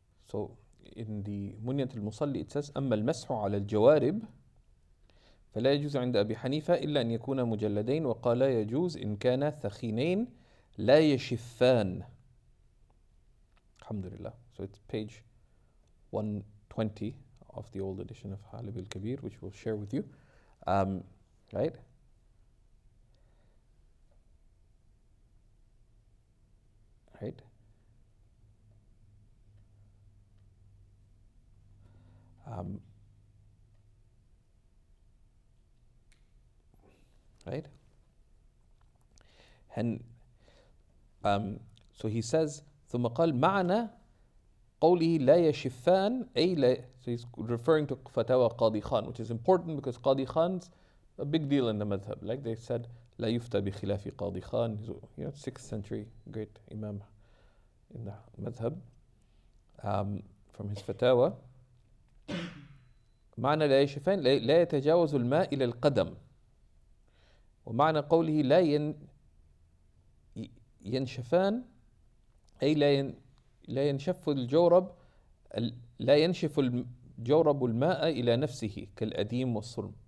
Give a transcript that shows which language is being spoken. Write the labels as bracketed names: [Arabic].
[English] So in the Munyat al-Musalli it says [Arabic] أما المسح على الجوارب فلا يجوز عند أبي حنيفة إلا أن يكون مجلدين وقال يجوز إن كان ثخينين لا يشفان. Alhamdulillah. [English] So it's page 120 of the old edition of Halib al-Kabir, which we'll share with you. Right? Right? Right? And so he says [Arabic] ثم قال معنى قوله لا يشفان أي لا, [English] so he's referring to Fatawa Qadi Khan, which is important because Qadi Khan's a big deal in the madhab. Like they said [Arabic] لا يفتى بخلاف قاضي خان, [English] you know, 6th century great imam in the madhab, from his Fatawa. [Arabic] معنى لا يشفان لا يتجاوز الماء إلى القدم. ومعنى قوله لا ينشفان أي لا ينشف الجورب لا ينشف الجورب الماء إلى نفسه كالأديم والصلم.